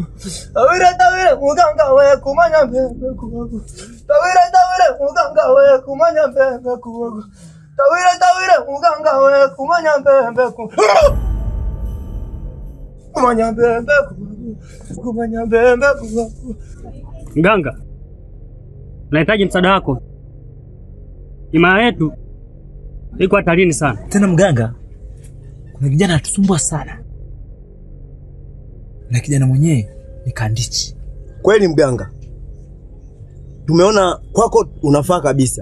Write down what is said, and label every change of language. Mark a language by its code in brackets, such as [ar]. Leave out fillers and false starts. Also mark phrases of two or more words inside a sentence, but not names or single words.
[sw] Tawire muganga we kumanya bebe kubabu. Tawire muganga we kumanya bebe kubabu. Tawire muganga we kumanya bebe kumanya bebe kubabu. Mganga, nahitaji msaada wako. Himaya yetu iko hatarini sana. Tena mganga, kuna kijana atusumbua sana. Na kijana mwenyewe ni Kandichi. Kweli mganga, tumeona kwako unafaa kabisa.